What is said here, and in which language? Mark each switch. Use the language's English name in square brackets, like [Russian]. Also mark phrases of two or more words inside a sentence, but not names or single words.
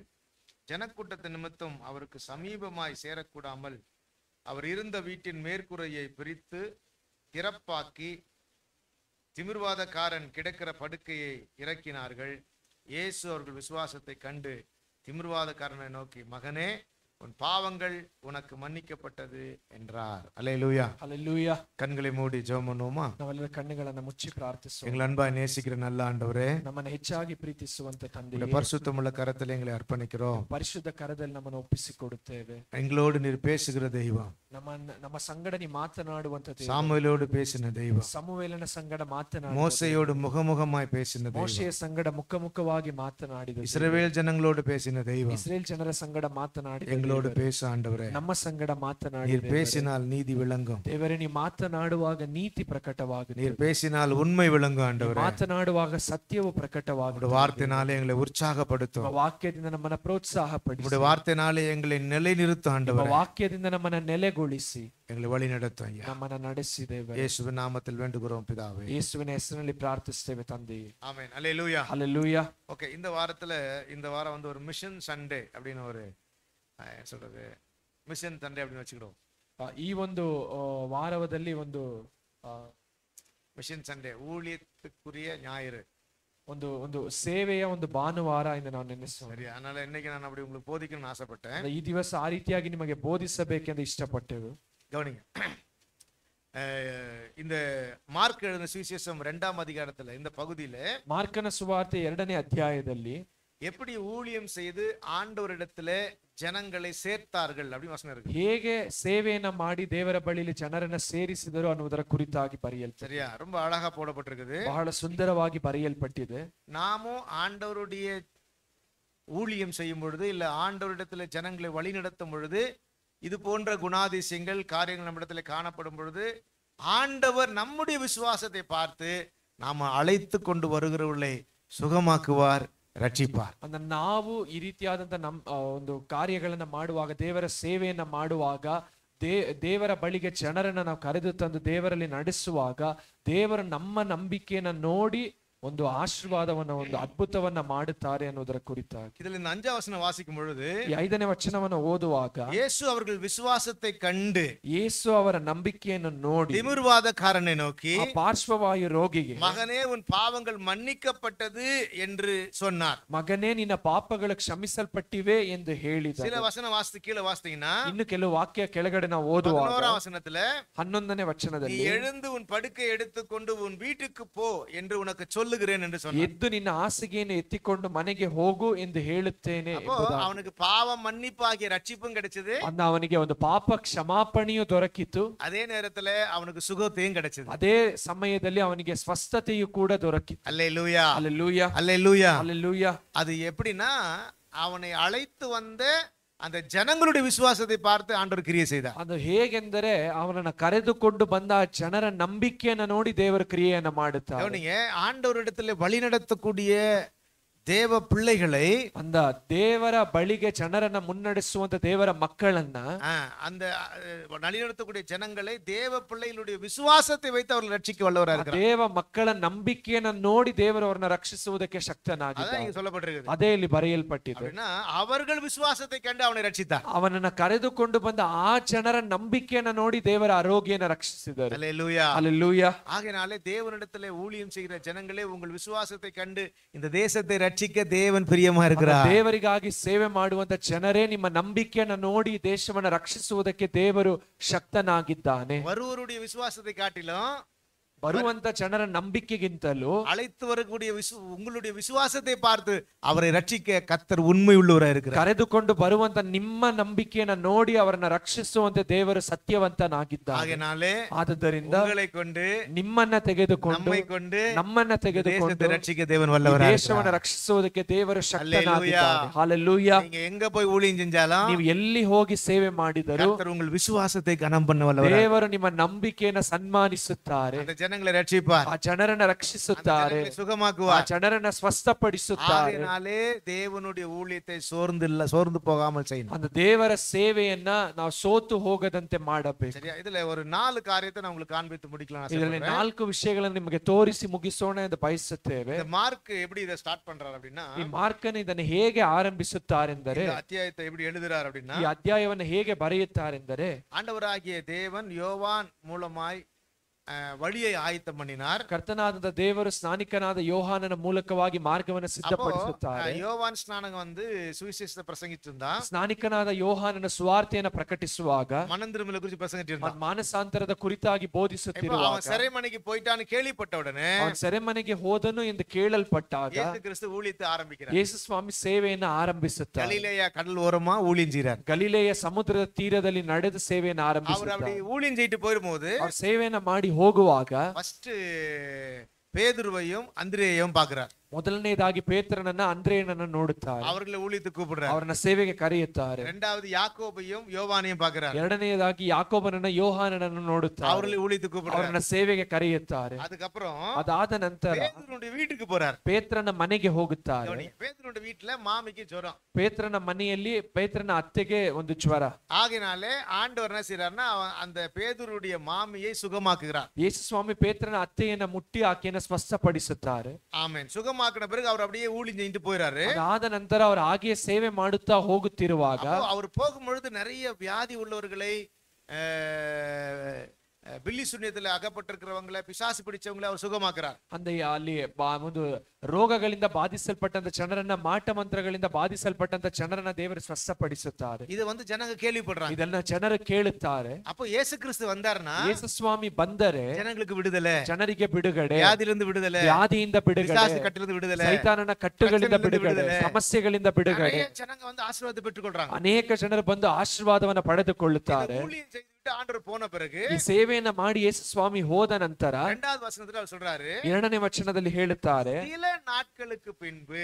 [Tamil] ஜனக்கூட்டத்தின் நிமித்தம் அவருக்கு சமீபமாய் சேரக்கூடாமல் அவர் இருந்த வீட்டின் மேற்கூரையை பிரித்து திறப்பாக்கி திமிர்வாதக்காரன் கிடக்கிற படுக்கையை இறக்கினார்கள். இயேசு அவர்கள் விசுவாசத்தை கண்டு திமிர்வாதக்காரனை நோக்கி, மகனே, உன் பாவங்கள் உனக்கு மன்னிக்கப்பட்டது என்றார். அல்லேலூயா, அல்லேலூயா. கண்களை மூடி ஜெபம் பண்ணுவோமா? [Kannada] ನಾವೆಲ್ಲರ ಕಣ್ಣುಗಳನ್ನು ಮುಚ್ಚಿ ಪ್ರಾರ್ಥಿಸೋಣ. [Tamil] எங்கள் அன்பாய் நேசிக்கிற நல்ல ஆண்டவரே, [Kannada] ನಮ್ಮನ್ನು ಹೆಚ್ಚಾಗಿ ಪ್ರೀತಿಸುವಂತ ತಂದೆ, [Tamil] உம்முடைய பரிசுத்தமுள்ள கரத்தில் எங்களை அர்ப்பணிக்கிறோம். [Kannada] ಪರಿಶುದ್ಧ ಕರದಲ್ಲಿ ನಮ್ಮನ್ನು ಒಪ್ಪಿಸಿಕೊಡುತ್ತೇವೆ. [Tamil] எங்களோடு நீர் பேசுகிற தெய்வம், [Kannada] ನಮ್ಮ ಸಂಗಡ ನೀ ಮಾತನಾಡುವಂತ ದೇವರು, [Tamil] சாமுவேலோடு பேசின தெய்வம், [Kannada] ಸಮುವೇಲನ ಸಂಗಡ ಮಾತನಾಡಿದ, [Tamil] மோசையோடு முகமுகமாய் பேசின தெய்வம், [Kannada] ಮೋಶೆಯ ಸಂಗಡ ಮುಖಮುಖವಾಗಿ ಮಾತನಾಡಿದ, [Tamil] இஸ்ரவேல் ஜனங்களோடு பேசின தெய்வம், [Kannada] ಇಸ್ರೇಲ್ ಜನರ ಸಂಗಡ ಮಾತನಾಡಿದ, [Tamil] எங்களோடு பேச ஆண்டவரே. [Kannada] ನಮ್ಮ ಸಂಗಡ ಮಾತನಾಡಿದ [Tamil] நீர் பேசினால் நீதி விளங்கும். [Kannada] ದೇವರೇ, ನೀ ಮಾತನಾಡುವಾಗ ನೀತಿ ಪ್ರಕಟವಾಗುತ್ತದೆ. [Tamil] நீர் பேசினால் உண்மை விளங்கும் ஆண்டவரே. [Kannada] ಮಾತನಾಡುವಾಗ ಸತ್ಯವು ಪ್ರಕಟವಾಗುತ್ತದೆ. [Tamil] வார்த்தையினாலே எங்களை உற்சாகப்படுத்தும். [Kannada] ವಾಕ್ಯದಿಂದ ನಮ್ಮನ್ನು ಪ್ರೋತ್ಸಾಹಪಡಿಸಿ. [Tamil] உம்முடைய வார்த்தையினாலே எங்களை நிலைநிறுத்தும் ஆண்டவரே. [Kannada] ವಾಕ್ಯದಿಂದ ನಮ್ಮನ್ನು ನೆಲೆಗೊಳಿಸಿ [Tamil] எங்களை வழி நடத்தும் ஐயா. [Kannada] ನಮ್ಮನ್ನು ನಡೆಸಿದ್ದೇವೆ. [Tamil] இயேசுவின் நாமத்தில் வேண்டுகிறோம் பிதாவே. [Kannada] ಯೇಸುವಿನ ಹೆಸರಿನಲ್ಲಿ ಪ್ರಾರ್ಥಿಸುತ್ತೇವೆ ತಂದೆಯೇ. [Tamil] ஆமென். அல்லேலூயா. ஹல்லேலூயா. ஓகே, இந்த வாரம் வந்து ஒரு [English] mission Sunday [Tamil] அப்படின்னு ஒரு சொல்றது, [English] mission Sunday [Tamil] அப்படின்னு வச்சுக்கிடுவோம். [Kannada] ಈ ಒಂದು ವಾರದಲ್ಲಿ ಒಂದು [English] mission Sunday, [Tamil] ஊழியத்துக்குரிய ஞாயிறு, [Kannada] ಒಂದು ಒಂದು ಸೇವೆಯ ಒಂದು ಭಾನುವಾರ ಎಂದು ನಾವು ನೆನೆಸೋಣ. [Tamil] சரி, அதனால இன்னைக்கு நான் அப்படி உங்களுக்கு போதிக்கணும்னு ஆசைப்பட்டேன். [Kannada] ಈ ದಿವಸ ಆ ರೀತಿಯಾಗಿ ನಿಮಗೆ ಬೋಧಿಸಬೇಕೆಂದು ಇಷ್ಟಪಟ್ಟೆವು. [Tamil] கவனிங்க, இந்த மார்க் எழுதின சுவிசேஷம் 2ாம் அதிகாரத்துல இந்த பகுதியில [Kannada] ಮಾರ್ಕನ ಸುವಾರ್ತೆ 2ನೇ ಅಧ್ಯಾಯದಲ್ಲಿ [Tamil] எப்படி ஊழியம் செய்து ஆண்டவரிடத்துல ஜனங்களை சேர்த்தார்கள் அப்படி வசனம் இருக்கு. [Kannada] ಹೇಗೆ ಸೇವೆಯನ್ನ ಮಾಡಿ ದೇವರ ಬಳಿಯಲ್ಲಿ ಜನರನ್ನ ಸೇರಿಸಿದರು ಅನ್ನುವುದರ ಕುರಿತಾಗಿ ಬರೆಯಲ್ಪಟ್ಟಿದೆ. [Tamil] சரியா, ரொம்ப அழகா போடப்பட்டிருக்குது. [Kannada] ಬಹಳ ಸುಂದರವಾಗಿ ಬರೆಯಲ್ಪಟ್ಟಿದೆ. [Tamil] நாமும் ஆண்டவருடைய ஊழியம் செய்யும் பொழுது, இல்ல ஆண்டவரிடத்துல ஜனங்களை வழி நடத்தும் பொழுது, இது போன்ற குணாதிசயங்கள் காரியங்கள் நம்மிடத்துல காணப்படும் பொழுது, ஆண்டவர் நம்முடைய விசுவாசத்தை பார்த்து நாம அழைத்து கொண்டு வருகிறவர்களை சுகமாக்குவார், ರಕ್ಷಿಪಾರ್. [Kannada] ಅಂದ್ರೆ ನಾವು ಈ ರೀತಿಯಾದಂತ ಒಂದು ಕಾರ್ಯಗಳನ್ನ ಮಾಡುವಾಗ, ದೇವರ ಸೇವೆಯನ್ನ ಮಾಡುವಾಗ, ದೇವರ ಬಳಿಗೆ ಜನರನ್ನ ನಾವು ಕರೆದು ತಂದು ದೇವರಲ್ಲಿ ನಡೆಸುವಾಗ, ದೇವರ ನಮ್ಮ ನಂಬಿಕೆಯನ್ನ ನೋಡಿ ಒಂದು ಆಶೀರ್ವಾದವನ್ನ, ಒಂದು ಅದ್ಭುತವನ್ನ ಮಾಡುತ್ತಾರೆ ಅನ್ನೋದರ ಕುರಿತಾಗಿ [Tamil] ಇದರಲ್ಲಿ 5ாம் வசனம் வாசிக்கும் பொழுது, [Kannada] 5ನೇ ವಚನವನ್ನು ಓದುವಾಗ, [Tamil] ಯೇಸು அவர்கள் விசுவாசத்தை கண்டு, [Kannada] ಯೇಸು ಅವರ ನಂಬಿಕೆಯನ್ನು ನೋಡಿ [Tamil] திமிர்வாதக்காரனை நோக்கி, [Kannada] ಪಾರ್ಶ್ವವಾಯು ರೋಗಿಗೆ, [Tamil] மகனே, உன் பாவங்கள் மன்னிக்கப்பட்டது என்று சொன்னார். [Kannada] ಮಗನೇ, ನಿನ್ನ ಪಾಪಗಳು ಕ್ಷಮಿಸಲ್ಪಟ್ಟಿವೆ ಎಂದು ಹೇಳಿದ. [Tamil] சில வசனம் வாசித்து கீழே வாசித்தீங்கன்னா, [Kannada] ಇನ್ನು ಕೆಲವು ವಾಕ್ಯ ಕೆಳಗಡೆ ನಾವು ಓದುವಾಗ [Tamil] 11ாம் வசனத்துல, [Kannada] 11ನೇ ವಚನದಲ್ಲಿ, [Tamil] நீ எழுந்து உன் படுக்கை எடுத்துக்கொண்டு உன் வீட்டுக்கு போ என்று உனக்கு சொல்லுகிறேன் என்று சொன்னார். [Kannada] ಎದ್ದು ನಿನ್ನ ಹಾಸಿಗೆಯನ್ನು ಎತ್ತಿಕೊಂಡು ಮನೆಗೆ ಹೋಗು ಎಂದು ಹೇಳುತ್ತೇನೆ. [Tamil] அவனுக்கு பாவ மன்னிப்பாகிய ரட்சிப்பும் கிடைச்சது, [Kannada] ಅಂದ ಅವನಿಗೆ ಒಂದು ಪಾಪ ಕ್ಷಮಾಪಣೆಯು ದೊರಕಿತು. [Tamil] அதே நேரத்துல அவனுக்கு சுகத்தையும் கிடைச்சது. [Kannada] ಅದೇ ಸಮಯದಲ್ಲಿ ಅವನಿಗೆ ಸ್ವಸ್ಥತೆಯು ಕೂಡ ದೊರಕಿತು. [Tamil] அல்லேலூயா, அல்லேலூயா, அல்லேலூயா, அல்லேலூயா. அது எப்படின்னா, அவனை அழைத்து வந்த அந்த ஜனங்களுடைய விசுவாசத்தை பார்த்து ஆண்டவர் கிரியை செய்தார். [Kannada] ಅದು ಹೇಗೆಂದರೆ ಅವನನ್ನ ಕರೆದುಕೊಂಡು ಬಂದ ಆ ಜನರ ನಂಬಿಕೆಯನ್ನ ನೋಡಿ ದೇವರ ಕ್ರಿಯೆಯನ್ನ ಮಾಡುತ್ತಾರೆ. [Tamil] கவனிங்க, ஆண்டவரிடத்துல வழி நடத்தக்கூடிய தேவ பிள்ளைகளை, [Kannada] அந்த ದೇವರ ಬಳಿಗೆ ಜನರನ್ನ ಮುನ್ನಡೆಸುವಂತ ದೇವರ ಮಕ್ಕಳನ್ನ, [Tamil] அந்த வழிநடத்தக்கூடிய ஜனங்களை தேவ பிள்ளைகளுடைய விசுவாசத்தை வைத்து அவர்கள் ரட்சிக்க வல்லவராக இருக்கிறார். [Kannada] ದೇವ ಮಕ್ಕಳ ನಂಬಿಕೆಯನ್ನ ನೋಡಿ ದೇವರು ಅವರನ್ನ ರಕ್ಷಿಸುವುದಕ್ಕೆ ಶಕ್ತನಾಗಿದ್ದಾನೆ. [Tamil] அதான் சொல்லப்பட்டிருக்கு. [Kannada] ಅದೇ ಇಲ್ಲಿ ಬರೆಯಲ್ಪಟ್ಟಿದೆ. [Tamil] அப்படின்னா அவர்கள் விசுவாசத்தை கண்டு அவனை ரட்சித்தார். [Kannada] ಅವನನ್ನ ಕರೆದುಕೊಂಡು ಬಂದ ಆ ಜನರ ನಂಬಿಕೆಯನ್ನ ನೋಡಿ ದೇವರ ಆರೋಗ್ಯನ ರಕ್ಷಿಸಿದರು. [Tamil] அல்லேலூயா. அல்லேலூயா. ஆகையாலே தேவனிடத்திலே ஊழியம் செய்கிற ஜனங்களே, உங்கள் விசுவாசத்தை கண்டு இந்த தேசத்தை ரட்சிக்க தேவன் பிரியமா இருக்கிறார். [Kannada] ದೇವರಿಗಾಗಿ ಸೇವೆ ಮಾಡುವಂತ ಜನರೇ, ನಿಮ್ಮ ನಂಬಿಕೆಯನ್ನ ನೋಡಿ ದೇಶವನ್ನ ರಕ್ಷಿಸುವುದಕ್ಕೆ ದೇವರು ಶಕ್ತನಾಗಿದ್ದಾನೆ. [Tamil] வருவருடைய விசுவாசத்தை காட்டிலும், [Kannada] ಬರುವಂತ ಜನರ ನಂಬಿಕೆಗಿಂತಲೂ [Tamil] அழைத்து வரக்கூடிய உங்களுடைய விசுவாசத்தை பார்த்து அவரை ரட்சிக்க கர்த்தர் உண்மை உள்ளவராக இருக்கிறார். [Kannada] ಕರೆದುಕೊಂಡು ಬರುವಂತ ನಿಮ್ಮ ನಂಬಿಕೆಯನ್ನ ನೋಡಿ ಅವರನ್ನ ರಕ್ಷಿಸುವಂತೆ ದೇವರು ಸತ್ಯವಂತನಾಗಿದ್ದಾನೆ. [Tamil] ஆகையாலே [Kannada] ಆದ್ದರಿಂದ [Tamil] உங்களை கொண்டு, [Kannada] ನಿಮ್ಮನ್ನ ತೆಗೆದುಕೊಂಡು, [Tamil] நம்மை கொண்டு [Kannada] ನಮ್ಮನ್ನ ತೆಗೆದುಕೊಂಡು [Tamil] தேசத்தை ரட்சிக்க தேவன் வல்லவராக [Kannada] ದೇಶವನ್ನ [Tamil] இருக்கிறார். [Kannada] ರಕ್ಷಿಸುವುದಕ್ಕೆ ದೇವರು ಶಕ್ತನಾಗಿದ್ದಾನೆ. ಹಲ್ಲೆಲೂಯಾ. [Tamil] நீங்க எங்க போய் ஊழியம் செஞ்சாலும், [Kannada] ನೀವು ಎಲ್ಲಿ ಹೋಗಿ ಸೇವೆ ಮಾಡಿದರೂ [Tamil] கர்த்தர் உங்கள் விசுவாசத்தை கனம் பண்ண வல்லவராக, [Kannada] ದೇವರು ನಿಮ್ಮ ನಂಬಿಕೆಯನ್ನ ಸನ್ಮಾನಿಸುತ್ತಾರೆ. [Tamil] அந்த ஜனங்களை ரட்சிப்பார், [Kannada] ಆ ಜನರನ್ನ ರಕ್ಷಿಸುತ್ತಾರೆ, [Tamil] ஜனங்களை [Kannada] ಆ [Tamil] சுகமாக்குவார். [Kannada] ಜನರನ್ನ ಸ್ವಸ್ಥಪಡಿಸುತ್ತಾರೆ. [Tamil] ஆகையினாலே தேவனுடைய ஊழியத்தை சோர்ந்து போகாமல் செய்யணும். [Kannada] அந்த ದೇವರ ಸೇವೆಯನ್ನ ನಾವು ಸೋತು ಹೋಗದಂತೆ ಮಾಡಬೇಕು. [Tamil] சரியா? இதுல ஒரு 4 காரியத்தை நான் உங்களுக்கு காண்பித்து முடிக்கலாம். [Kannada] ಇದರಲ್ಲಿ 4 ವಿಷಯಗಳನ್ನು ನಿಮಗೆ ತೋರಿಸಿ ಮುಗಿಸೋಣ ಎಂದು ಬಯಸುತ್ತೇವೆ. [Tamil] இந்த மார்க் எப்படி இதை ஸ்டார்ட் பண்றாரு அப்படின்னா, [Kannada] ಈ ಮಾರ್ಕನು ಇದನ್ನು ಹೇಗೆ ಆರಂಭಿಸುತ್ತಾರೆಂದರೆ, [Tamil] இந்த அத்தியாயத்தை எப்படி எழுதுறார் அப்படின்னா, [Kannada] ಈ ಅಧ್ಯಾಯವನ್ನು ಹೇಗೆ ಬರೆಯುತ್ತಾರೆಂದರೆ, [Tamil] ஆண்டவராகிய தேவன் யோவான் மூலமாய் வழியை ஆயத்தம் பண்ணினார். [Kannada] ಕರ್ತನಾದ ದೇವರು ಸ್ನಾನಿಕನಾದ ಯೋಹಾನನ ಮೂಲಕವಾಗಿ ಮಾರ್ಗವನ್ನು ಸಿದ್ಧಪಡಿಸುತ್ತಾರೆ. [Tamil] யோவான் ஸ்நானகம் வந்து சுவிசேஷத்தை பிரசங்கிட்டு இருந்தான். [Kannada] ಸ್ನಾನಿಕನಾದ ಯೋಹಾನನ ಸುವಾರ್ತೆಯನ್ನು ಪ್ರಕಟಿಸುವಾಗ, [Tamil] மனந்திரும்பலை குறித்து பிரசங்கிட்டு இருந்தான். [Kannada] ಮಾನಸಾಂತರದ ಕುರಿತಾಗಿ ಬೋಧಿಸುತ್ತಿರುವಾಗ, [Tamil] அவன் சிறைமனைக்கு போயிட்டான்னு கேள்விப்பட்ட உடனே [Kannada] ಅವನು ಸೆರೆಮನೆಗೆ ಹೋದನು ಎಂದು ಕೇಳಲ್ಪಟ್ಟಾಗ [Tamil] இயேசு கிறிஸ்து ஊழியத்தை ஆரம்பிக்கிறார். [Kannada] ಯೇಸು ಸ್ವಾಮಿ ಸೇವೆಯನ್ನು ಆರಂಭಿಸುತ್ತಾರೆ. [Tamil] கலிலேயா கடல் ஓரமா ஊழியம் செய்றார். [Kannada] ಗಲಿಲೆಯ ಸಮುದ್ರದ ತೀರದಲ್ಲಿ ನಡೆದು ಸೇವೆಯನ್ನು [Tamil] அவர் [Kannada] ಆರಂಭಿಸುತ್ತಾರೆ. [Tamil] அப்படி ஊழியம் செய்யிட்டு போகும்போது [Kannada] ಅವರು ಸೇವೆಯನ್ನು ಮಾಡಿ ಹೋಗುವಾಗ [Tamil] ஃபர்ஸ்ட் பேதுருவையும் அந்திரேயையும் பார்க்கிறார். [Kannada] ಮೊದಲನೇದಾಗಿ ಪೇತ್ರನನ್ನ ಅಂದ್ರೇಯನನ್ನ ನೋಡುತ್ತಾರೆ. [Tamil] அவர்களை ஊழியத்துக்கு கூப்பிடுறார். [Kannada] ಅವರನ್ನ ಸೇವೆಗೆ ಕರೆಯುತ್ತಾರೆ. [Tamil] இரண்டாவது யாக்கோபையும் யோவானையும் பார்க்கிறார். [Kannada] ಎರಡನೆಯದಾಗಿ ಯಾಕೋಬನನ್ನ ಯೋಹಾನನನ್ನು ನೋಡುತ್ತಾರೆ. [Tamil] அவர்களை ஊழியத்துக்கு கூப்பிடுறார். [Kannada] ಅವರನ್ನ ಸೇವೆಗೆ ಕರೆಯುತ್ತಾರೆ. [Tamil] அதுக்கப்புறம் [Kannada] ಅದಾದ ನಂತರ [Tamil] பேதுருடைய வீட்டுக்கு போறார். [Kannada] ಪೇತ್ರನ ಮನೆಗೆ ಹೋಗುತ್ತಾರೆ. [Tamil] பேதுருடைய வீட்டுல மாமிக்கு ஜுரம். [Kannada] ಪೇತ್ರನ ಮನೆಯಲ್ಲಿ ಪೇತ್ರನ ಅತ್ತೆಗೆ ಒಂದು ಜ್ವರ. [Tamil] ஆகையினாலே ஆண்டவர் என்ன செய்றாருன்னா, அந்த பேதுருடைய மாமியை சுகமாக்குகிறார். [Kannada] ಯೇಸು ಸ್ವಾಮಿ ಪೇತ್ರನ ಅತ್ತೆಯನ್ನ ಮುಟ್ಟಿ ಆಕೆಯನ್ನು ಸ್ವಸ್ಥಪಡಿಸುತ್ತಾರೆ. [Tamil] ஆமென். சுகமாக்கின பிறகு அவர் அப்படியே ஊழியம் செஞ்சுட்டு போயிறாரு. [Kannada] ಅದಾದ ನಂತರ ಅವರು ಹಾಗೆ ಸೇವೆ ಮಾಡುತ್ತಾ ಹೋಗುತ್ತಿರುವಾಗ, [Tamil] அவர் போகும்பொழுது நிறைய வியாதி உள்ளவர்களை, பில்லி சுண்ணியத்துல அகப்பட்டிருக்கிறவங்களை, பிசாசு பிடிச்சவங்களை அவர் சுகமாக்குறார். [Kannada] ಅಲ್ಲಿ ಒಂದು ರೋಗಗಳಿಂದ ಬಾಧಿಸಲ್ಪಟ್ಟಂತ ಜನರನ್ನ, ಮಾಟ ಮಂತ್ರಗಳಿಂದ ಬಾಧಿಸಲ್ಪಟ್ಟಂತ ಜನರನ್ನ ದೇವರು ಸ್ವಸ್ಥಪಡಿಸುತ್ತಾರೆ. [Tamil] இது வந்து ஜனங்க கேள்விப்படுறாங்க. [Kannada] ಇದನ್ನ ಜನರು ಕೇಳುತ್ತಾರೆ. [Tamil] அப்போ இயேசு கிறிஸ்து வந்தாருன்னா [Kannada] ಯೇಸು ಸ್ವಾಮಿ ಬಂದರೆ [Tamil] ஜனங்களுக்கு விடுதலை, [Kannada] ಜನರಿಗೆ ಬಿಡುಗಡೆ, [Tamil] வியாதியிலிருந்து விடுதலை, [Kannada] ವ್ಯಾಧಿಯಿಂದ ಬಿಡುಗಡೆ, [Tamil] பிசாசு கட்டிலிருந்து விடுதலை, [Kannada] ಸೈತಾನನ ಕಟ್ಟುಗಳಿಂದ ಬಿಡುಗಡೆ, ಸಮಸ್ಯೆಗಳಿಂದ ಬಿಡುಗಡೆ. [Tamil] நிறைய ஜனங்க வந்து ஆசீர்வாதத்தை பெற்றுக்கொள்றாங்க. [Kannada] ಅನೇಕ ಜನರು ಬಂದು ಆಶೀರ್ವಾದವನ್ನ ಪಡೆದುಕೊಳ್ಳುತ್ತಾರೆ. [Tamil] ஊழியம் செய்துட்டு ஆண்டவர் போன பிறகு, [Kannada] ಈ ಸೇವೆಯನ್ನ ಮಾಡಿ ಯೇಸು ಸ್ವಾಮಿ ಹೋದ ನಂತರ [Tamil] 2வது வசனத்துல அவர் சொல்றாரு, [Kannada] 2ನೇ ವಚನದಲ್ಲಿ ಹೇಳುತ್ತಾರೆ, [Tamil] சில நாட்களுக்கு பின்பு,